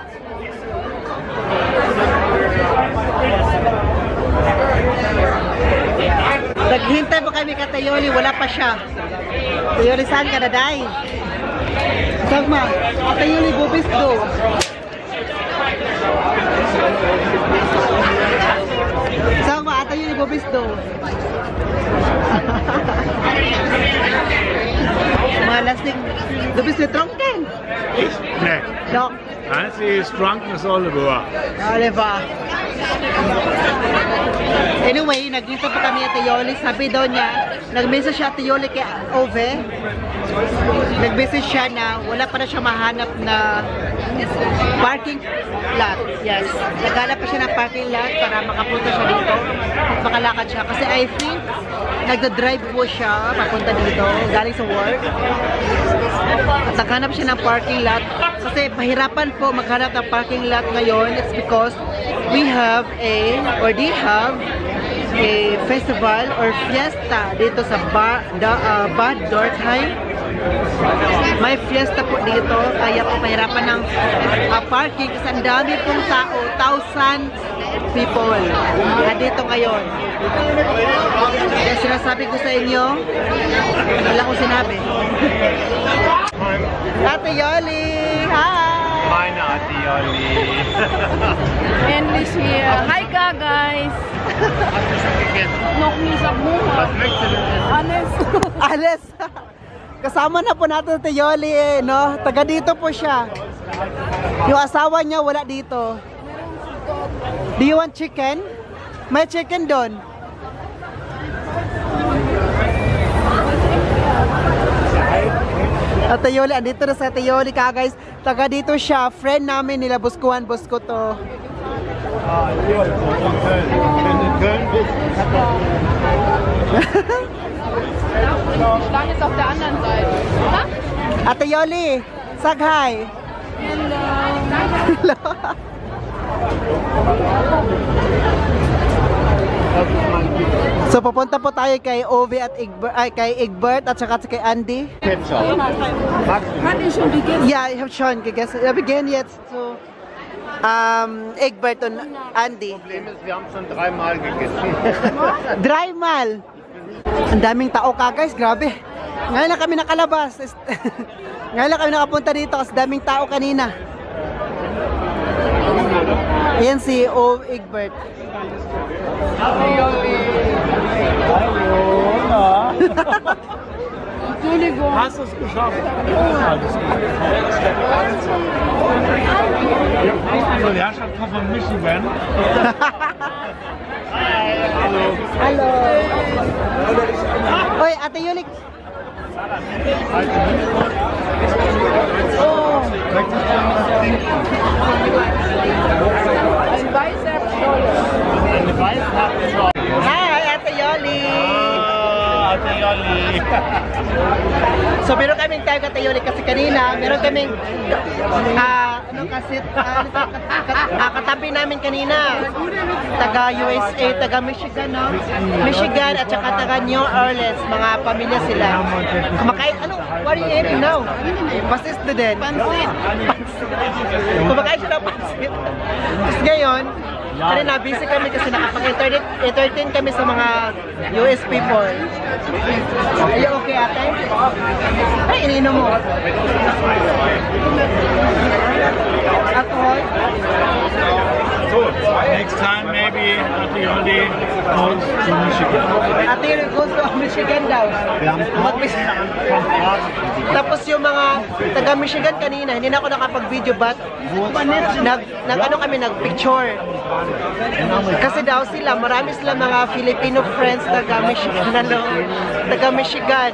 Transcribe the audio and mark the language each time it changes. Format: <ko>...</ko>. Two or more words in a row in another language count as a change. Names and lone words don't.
<tl>Naghintay po kami kay Ate Yoling, wala pa siya. Ate Yoling, saan ka na, Day? Sagma, Ate Yoling, bubis do. Sagma, Ate Yoling, bubis do. Mga lasting, bubis do tronken.</tl> <de>Ich? Nee. Dok.</de> <en>Nancy is drunk as Oliver. Oliver. Anyway,</en> <tl>nagkita pa kami Ate Yoli. Sabi daw niya, nag-message siya Ate Yoli kay Ove. Nag-message siya na wala pa na siya mahanap na parking lot. Yes. Naghanap pa siya ng parking lot para makapunta siya dito. Makalakad siya. Kasi</tl> <en>I think,</en> <tl>nagda-drive po siya papunta dito, galing sa work. At naghanap siya ng parking lot. Kasi mahirapan po maghanap ng parking lot ngayon.</tl> <en>It's because we have they have a festival or fiesta</en> <tl>dito sa</tl> <en>Bad Dortheim.</en> <tl>May fiesta po dito, kaya po mahirapan ng parking kasi ang dami pong tao, 1,000 people na dito ngayon. Kaya sinasabi ko sa inyo, wala akong sinabi. Ate Yoli! Hi!</tl> <de>Meine Ate Yoli. Endlich hier.</de> <en>Hi guys.</en> <de>Hast du schon gegessen? Noch nie</de> <tl>sa buhay.</tl> <de>Was möchtest du denn essen? Alles.</de> <tl>Alis! Kasama na po natin si Yoli eh, no? Taga dito po siya. Yung asawa niya wala dito.</tl> <en>Do you want chicken?</en> <tl>May chicken doon. Ate Yoli, andito na sa Ate Yoli ka guys. Taga dito siya, friend namin nila Buskuhan, Busko to.</tl> <de>Wenn du in Köln bist, Ich stand jetzt auf der anderen Seite. Ha?</de> <tl>Ate Yoli, sag hi. Hello. So pupunta po tayo kay Ovi at kay Egbert at saka kay Andy.</tl> <en>Ketchup.</en> <de>Hat ich schon gegessen?</de> <en>Yeah, I have</en> <de>schon gegessen. Wir beginnen jetzt zu Egbert und Andy. Problem ist, wir haben schon 3-mal gegessen. 3-mal.</de> <tl>Ang daming tao ka guys, grabe. Ngayon lang kami nakalabas. Ngayon lang kami nakapunta dito kasi daming tao kanina. Ayan si Egbert. Entschuldigung. Hast du es geschafft? Also die Herrschaft kommt von Michigan. Hello. Oy, Ate Yoli. Ein weißer Scholle. Hi, Ate Yoli. Ate Yoli. So meron kaming tayo Ate Yoli kasi kanina, meron kaming katabi namin kanina. Taga USA, taga Michigan, no? Michigan at saka taga New Orleans, mga pamilya sila. Kumakain,</tl> <en>what are you eating now?</en> <tl>Pasis na din. Pansit. Kumakain siya ng pansit. Tapos ngayon, kanina busy kami kasi nakapag-entertain kami sa mga US people.</tl> <en>Are you okay, ate?</en> <tl>Ay, ininom mo.</tl> <en>Alcohol? So, next time maybe Ate Yoli goes to Michigan. Ate Yoli goes to Michigan daw.</en> <tl>Tapos yung mga taga Michigan kanina, hindi na ako nakapag-video but nag-picture. Kasi daw sila, marami sila mga</tl> <en>Filipino friends</en> <tl>taga Michigan. Taga Michigan.</tl>